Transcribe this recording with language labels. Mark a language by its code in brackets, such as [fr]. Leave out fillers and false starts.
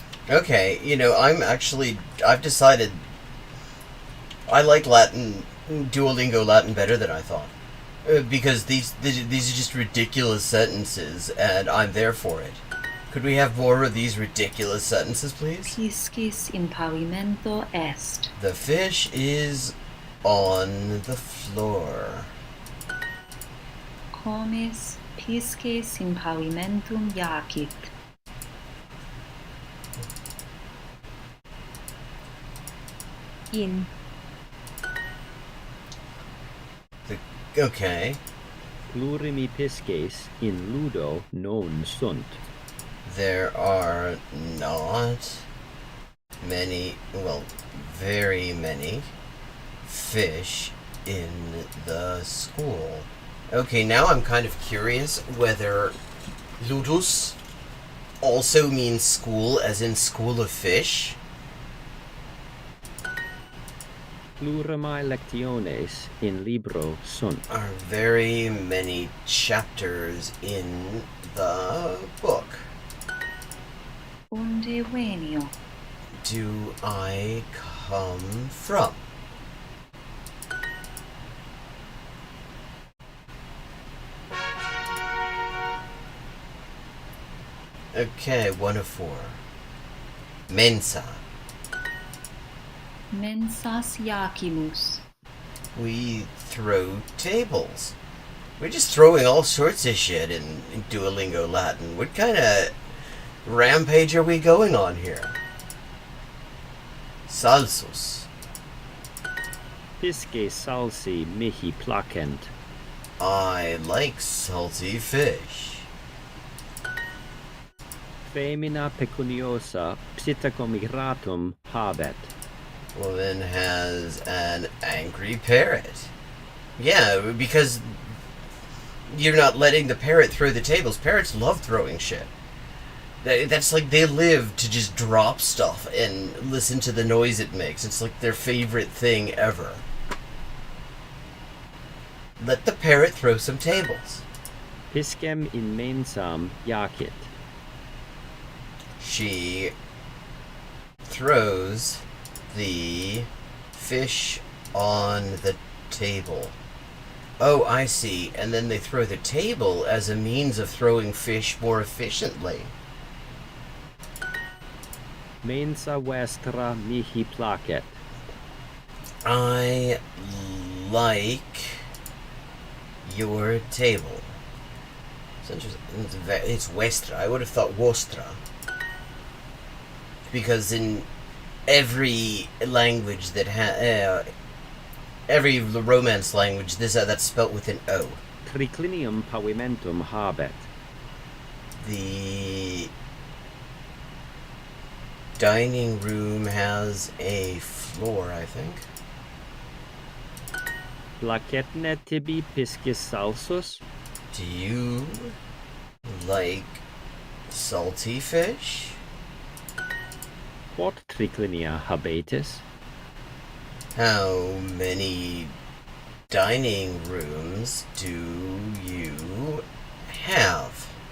[en] Okay, I've decided I like Duolingo Latin better than I thought. Because these are just ridiculous sentences, and I'm there for it. Could we have more of these ridiculous sentences, please? [la] Piscis in pavimento est. [en] The fish is on the floor. [la] Comes pisces in pavimentum iacit. In. [en] Okay. [la] Plurimi pisces in ludo non sunt. [en] There are not many, well, very many fish in the school. Okay, now I'm kind of curious whether ludus also means school, as in school of fish. [la] Plurimi lectiones in libro sunt. [en] Are very many chapters in the book. [la] Unde venio? [en] Do I come from? Okay, 1 of 4. Mensa. [la] Mensas iacimus. [en] We throw tables. We're just throwing all sorts of shit in Duolingo Latin. What kind of rampage are we going on here? [la] Salsus. Pisces salsi mihi placent. [en] I like salty fish. [la] Femina pecuniosa psittacomigratum habet. [en] Woman has an angry parrot. Yeah, because you're not letting the parrot throw the tables. Parrots love throwing shit. That's like they live to just drop stuff and listen to the noise it makes. It's like their favorite thing ever. Let the parrot throw some tables. [la] Piscem in mensam iacit. [en] She throws the fish on the table. Oh, I see. And then they throw the table as a means of throwing fish more efficiently. [la] Mensa vestra mihi placet. [en] I like your table. It's interesting. It's vestra. I would have thought vostra. Because in every language that every Romance language, that's spelt with an O. [la] Triclinium pavimentum habet. [en] The dining room has a floor, I think. [la] Placetne tibi piscis salsus? [en] Do you like salty fish? [la] Quod triclinia habetis? [en] How many dining rooms do you have?